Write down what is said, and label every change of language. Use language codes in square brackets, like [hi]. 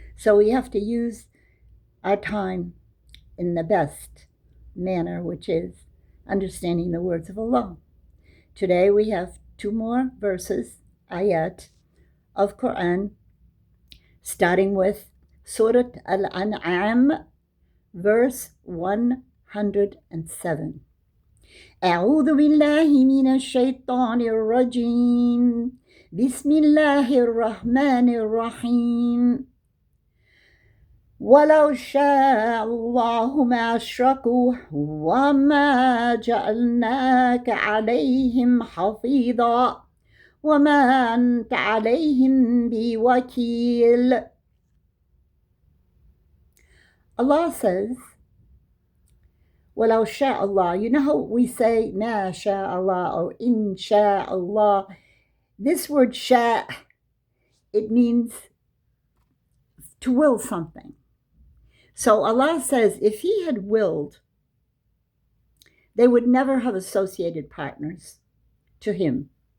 [en] So we have to use our time in the best manner, which is understanding the words of Allah. Today we have 2 more verses, ayat, of Quran, starting with Surah Al-An'am, verse 107. [ar] أعوذ بالله من الشيطان الرجيم بسم الله الرحمن الرحيم ولو شاء الله ما أشركوا وما جعلناك عليهم حفيظا وما أنت عليهم بوكيل. [en] Allah says, [ar] وَلَوْ شَاءَ اللَّهُ. [en] You know how we say, [ar] مَا شَاءَ اللَّهُ [en] or [ar] إِن شَاءَ اللَّهُ? [en] This word شاء, it means to will something. So Allah says, if He had willed, they would never have associated partners to Him.